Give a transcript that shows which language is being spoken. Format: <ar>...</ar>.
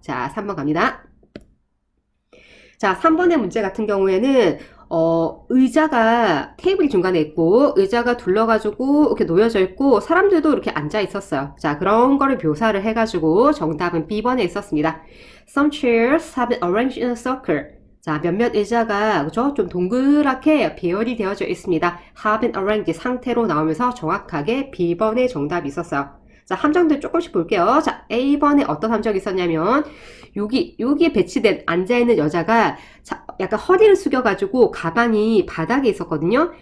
<ko>자, 3번 갑니다. 자, 3번의 문제 같은 경우에는 의자가 테이블이 중간에 있고 의자가 둘러가지고 이렇게 놓여져 있고 사람들도 이렇게 앉아 있었어요. 자, 그런 거를 묘사를 해가지고 정답은 B번에 있었습니다.</ko> <en>Some chairs have been arranged in a circle.</en> <ko>자, 몇몇 의자가 그죠? 좀 동그랗게 배열이 되어져 있습니다.</ko> <en>have been arranged</en> <ko>상태로 나오면서 정확하게 B번의 정답이 있었어요. 자, 함정들 조금씩 볼게요. 자, A번에 어떤 함정이 있었냐면 여기에 배치된 앉아있는 여자가 자, 약간 허리를 숙여가지고 가방이 바닥에 있었거든요.</ko>